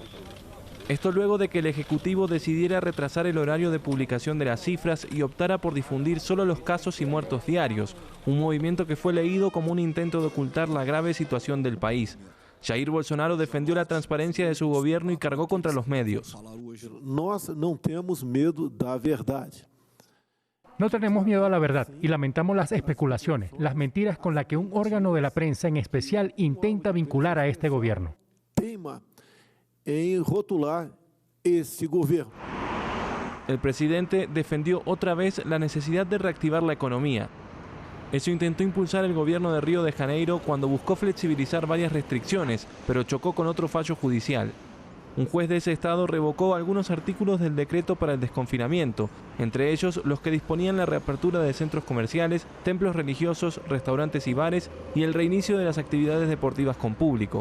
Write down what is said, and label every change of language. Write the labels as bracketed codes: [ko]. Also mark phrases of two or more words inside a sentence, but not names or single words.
[es] Esto luego de que el Ejecutivo decidiera retrasar el horario de publicación de las cifras y optara por difundir solo los casos y muertos diarios, un movimiento que fue leído como un intento de ocultar la grave situación del país. Jair Bolsonaro defendió la transparencia de su gobierno y cargó contra los medios. [pt] Nós não temos medo da verdade. [es] No tenemos miedo a la verdad y lamentamos las especulaciones, las mentiras con las que un órgano de la prensa en especial intenta vincular a este gobierno. [pt] Teima em rotular esse governo. [es] El presidente defendió otra vez la necesidad de reactivar la economía. Eso intentó impulsar el gobierno de Río de Janeiro cuando buscó flexibilizar varias restricciones, pero chocó con otro fallo judicial. Un juez de ese estado revocó algunos artículos del decreto para el desconfinamiento, entre ellos los que disponían la reapertura de centros comerciales, templos religiosos, restaurantes y bares y el reinicio de las actividades deportivas con público.